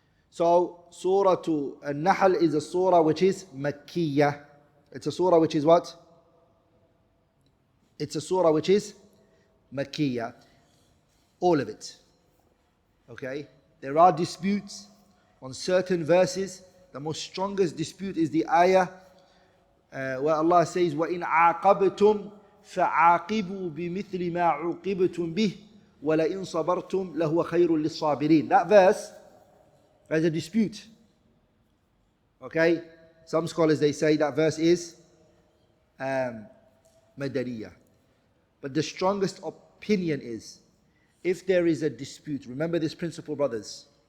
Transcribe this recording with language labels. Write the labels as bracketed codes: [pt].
[en] So, Surah Nahl is a surah which is Makkiyah. It's a surah which is what? It's a surah which is Makkiyah. All of it. Okay? There are disputes on certain verses. The most strongest dispute is the ayah where Allah says, [ar] وَإِنْ عَاقَبْتُمْ فَعَاقِبُوا بِمِثْلِ مَا عُوقِبْتُمْ بِهِ وَلَئِنْ صَبَرْتُمْ لَهُوَ خَيْرٌ لِلصَّابِرِينَ. [en] That verse, there's a dispute. Okay? Some scholars, they say that verse is Madaniyah. But the strongest opinion is, if there is a dispute, remember this principle, brothers.